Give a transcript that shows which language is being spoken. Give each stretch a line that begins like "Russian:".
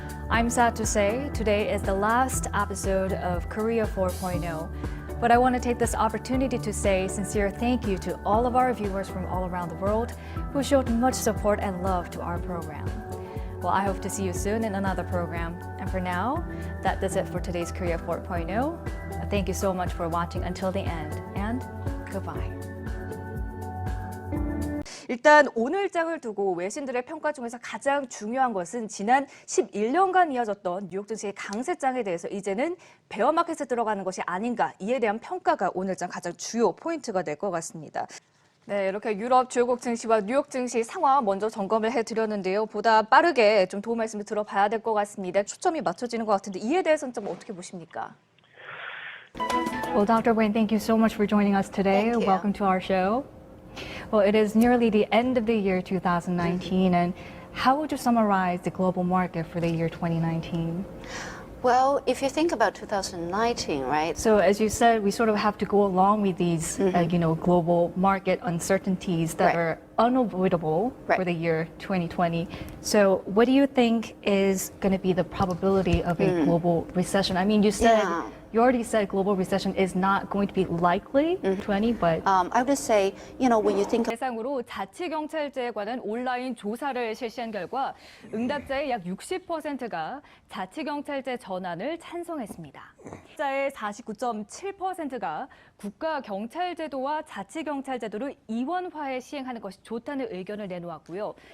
English: I'm sad to say today is the last episode of Korea 4.0, but I want to take this opportunity to say sincere thank you to all of our viewers from all around the world who showed much support and love to our program. Well, I hope to see you soon in another program. And for now, that is it for today's Korea 4.0. Thank you so much for watching until the end, and goodbye.
Korean: 일단 오늘 장을 두고 외신들의 평가 중에서 가장 중요한 것은 지난 11년간 이어졌던 뉴욕 증시의 강세장에 대해서 이제는 베어마켓에 들어가는 것이 아닌가, 이에 대한 평가가 오늘 장 가장 주요 포인트가 될 것 같습니다. 네, 이렇게 유럽 주요국 증시와 뉴욕 증시 상황 먼저 점검을 해드렸는데요. 보다 빠르게 좀 도움 말씀을 들어봐야 될 것 같습니다. 초점이 맞춰지는 것 같은데 이에 대해서는 좀 어떻게 보십니까?
English: Well, Dr. Wang, thank you so much for joining us today. Welcome to our show. Well, it is nearly the end of the year 2019, and how would you summarize the global market for the year 2019? Well, if you think about 2019, right? So as you said, we sort of have to go along with these, global market uncertainties that are unavoidable for the year 2020. So what do you think is going to be the probability of a global recession? I mean, you said You already said global recession is not going to be likely, 20, but I would say, when you think
Korean: 대상으로 자치경찰제에 관한 온라인 조사를 실시한 결과 응답자의 약 60%가 자치경찰제 전환을 찬성했습니다. 응답자의 49.7%가 국가경찰제도와 자치경찰제도를 이원화해 시행하는 것이 좋다는 의견을 내놓았고요.